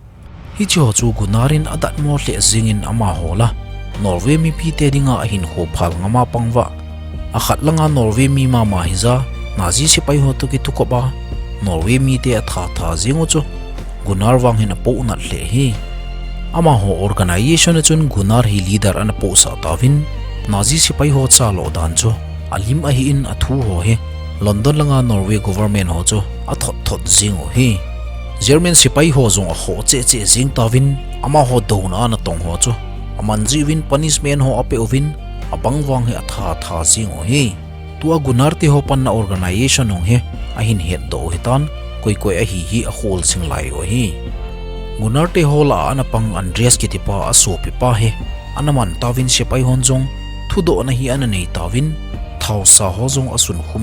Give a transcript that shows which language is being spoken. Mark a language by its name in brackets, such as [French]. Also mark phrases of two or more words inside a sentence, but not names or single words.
[Thado Chin] cho chu Gunnarin adat mo le zingin ama hola Norway mi pi te dinga a hin ho phal ngama pangwa a khat langa Norway mi ma hiza nazi sepai ho to ki tuko ba Norway mi te tha zingo chu Gunnar wang hin po na le hi ama ho organization chun Gunnar hi leader an po sa tawin nazi sepai ho cha lo dan chu alim a hi in athu ho he London langa Norway government ho chu a thot zingo hi German sepai ho zong a ho che zing tawin ama ho dona na tong ho chu aman jiwin punishment ho ape ovin abang wang he tha zingo hi tua Gunnar te ho pan na organization hong he a hin het do hitan koi a hi a hol sing lai o hi Gunnar te ho la ana pang Andreas kitipa a so pi pa he anaman tawin sepai hon jong thudo na hi ana nei tawin thau sa ho jong asun hum